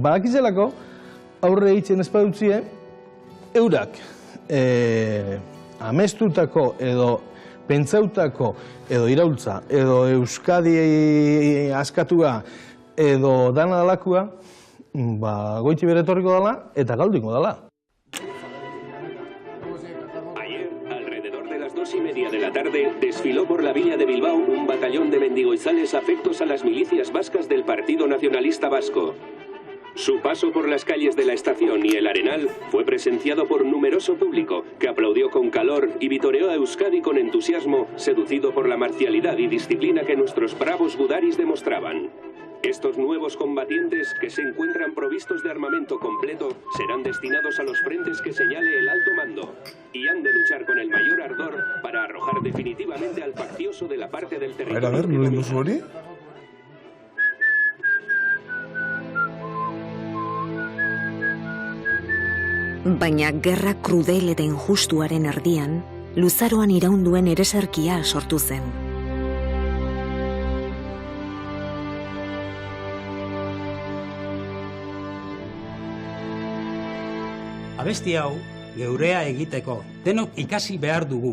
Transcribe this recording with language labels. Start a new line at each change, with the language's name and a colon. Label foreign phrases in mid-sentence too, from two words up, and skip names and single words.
Basque: Badakizelako aurre eitzen espadutzie, eurak amestutako edo pentsautako edo iraultza edo Euskadi askatua edo dana dalakua, goiti beretorriko dala eta galdiko dala.
Spanish: Ayer, alrededor de las 2:30 de la tarde, desfiló por la villa de Bilbao un batallón de mendigoizales afectos a las milicias vascas del Partido Nacionalista Vasco. Su paso por las calles de la estación y el Arenal fue presenciado por numeroso público que aplaudió con calor y vitoreó a Euskadi con entusiasmo, seducido por la marcialidad y disciplina que nuestros bravos gudaris demostraban. Estos nuevos combatientes, que se encuentran provistos de armamento completo, serán destinados a los frentes que señale el alto mando y han de luchar con el mayor ardor para arrojar definitivamente al faccioso de la parte del territorio. A ver, ¿no le hori?
Basque: Baina gerra krudel eta injustuaren erdian, luzaroan iraunduen ereserkia sortu zen. Abesti hau, geurea egiteko, denok ikasi behar dugu.